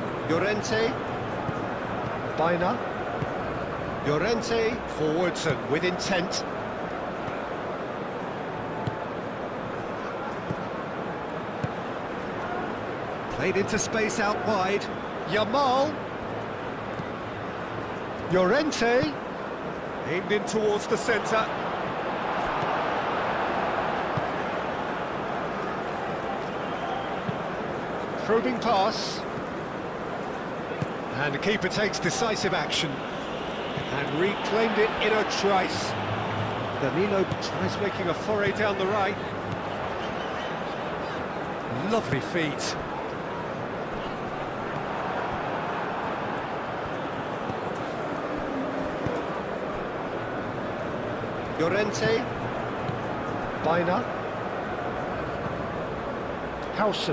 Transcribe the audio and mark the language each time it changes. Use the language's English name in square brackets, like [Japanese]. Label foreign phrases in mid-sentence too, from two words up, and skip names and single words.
[English] Llorente. Baina. Llorente forwards and with intent. Played into space out wide. Yamal. Llorente. Aimed in towards the centre. Probing pass. And the keeper takes decisive action. And reclaimed it in a trice. Danilo tries making a foray down the right. Lovely feet. Llorente. Baina. Howson.